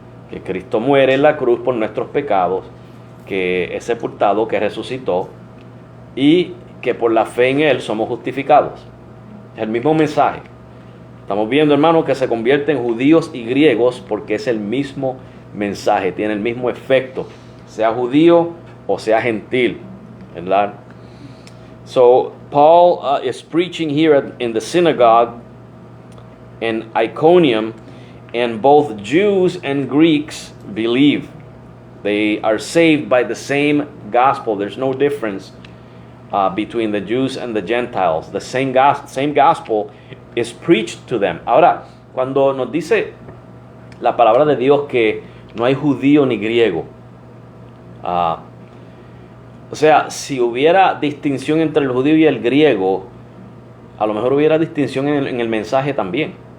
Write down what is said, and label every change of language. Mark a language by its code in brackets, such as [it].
[es] Que Cristo muere en la cruz por nuestros pecados, que es sepultado, que resucitó y que por la fe en Él somos justificados. Es el mismo mensaje. Estamos viendo, hermanos, que se convierten en judíos y griegos porque es el mismo mensaje, tiene el mismo efecto, sea judío o sea gentil, ¿verdad? [en] So Paul is preaching here in the synagogue in Iconium, and both Jews and Greeks believe. They are saved by the same gospel. There's no difference between the Jews and the Gentiles. The same gospel is preached to them. [es] Ahora, cuando nos dice la palabra de Dios que no hay judío ni griego, o sea, si hubiera distinción entre el judío y el griego, a lo mejor hubiera distinción en el mensaje también.